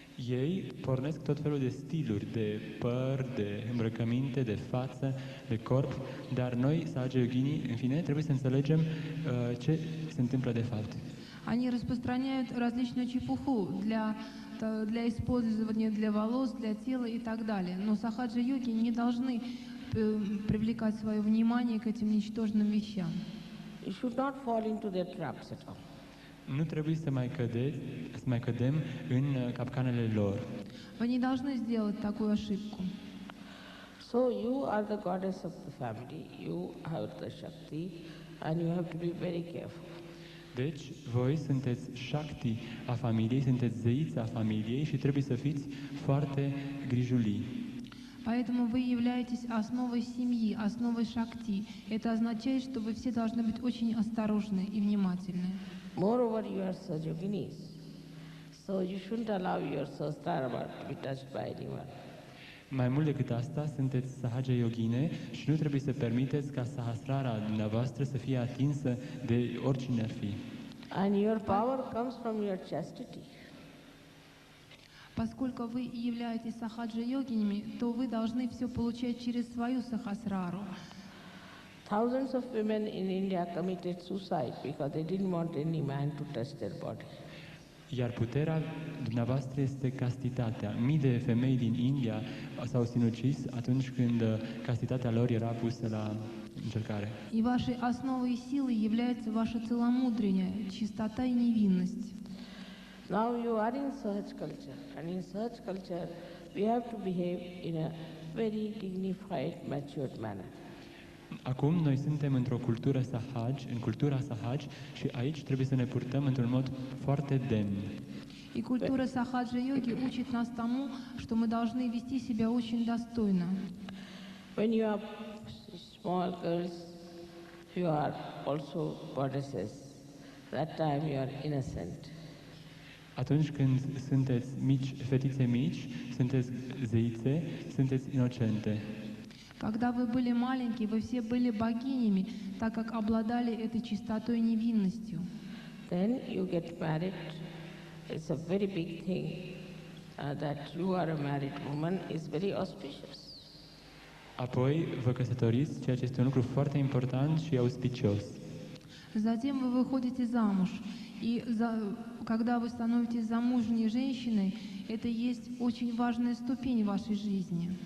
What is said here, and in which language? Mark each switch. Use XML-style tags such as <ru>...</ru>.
<ro>Ei pornesc tot felul de stiluri, de păr, de îmbrăcăminte, de față, de corp, dar noi, sahaja-yoginii, în fine, trebuie să înțelegem ce se întâmplă de fapt.</ro> <ru>Они распространяют различную чепуху для использования для волос, для тела и так далее. Но сахаджа-йоги не должны привлекать свое внимание к этим ничтожным вещам.</ru> <en>You should not fall into their traps at all.</en> <ro>Nu trebuie să mai cădem în capcanele lor.</ro> <ru>Вы не должны сделать такую ошибку.</ru> <en>So you are the goddess of the family, you have the Shakti, and you have to be very careful.</en> <ro>Deci, voi sunteți Shakti a familiei, sunteți zeița a familiei și trebuie să fiți foarte grijulii.</ro> <ru>Поэтому вы являетесь основой семьи, основой шакти. Это означает, что вы все должны быть очень осторожны и внимательны.</ru> <en>Moreover, you are Sahaja-yoginis, so you shouldn't allow your Sahasrara to be touched by anyone.</en> <ro>Mai mult decât asta, sunteți sahaja-yogine și nu trebuie să permiteți ca sahasrara dumneavoastră să fie atinsă de oricine ar fi.</ro> <en>And your power comes from your chastity.</en> <ru>Поскольку вы являетесь сахаджа-йогинями, то вы должны все получать через свою сахасрару.</ru> <en>Thousands of women in India committed suicide because they didn't want any man to touch their body.</en> <ro>Iar puterea dumneavoastră este castitatea. Mii de femei din India s-au sinucis atunci când castitatea lor era pusă la încercare.</ro> <ru>И вашей основой и силой является ваше целомудрие, чистота и невинность.</ru> <en>Now you are in Sahaj culture, and in Sahaj culture we have to behave in a very dignified, matured manner.</en> <ro>Acum noi suntem într-o cultură sahaj, în cultura sahaj, și aici trebuie să ne purtăm într-un mod foarte demn.</ro> <ru>И культура сахаджа-йоги учит нас тому, что мы должны вести себя очень достойно.</ru> <en>When you are small girls, you are also goddesses. That time you are innocent.</en> <ro>Atunci când sunteți mici, fetițe mici, sunteți zeițe, sunteți inocente.</ro> <ru>Когда вы были маленькие, вы все были богинями, так как обладали этой чистотой и невинностью.</ru> <en>Then you get married. It's a very big thing that you are a married woman is very auspicious.</en> <ro>Apoi vă căsătoriți, ceea ce este un lucru foarte important și auspicios.</ro> <ru>Затем вы выходите замуж. И когда вы становитесь замужней женщиной, это есть очень важная ступень в вашей жизни.</ru>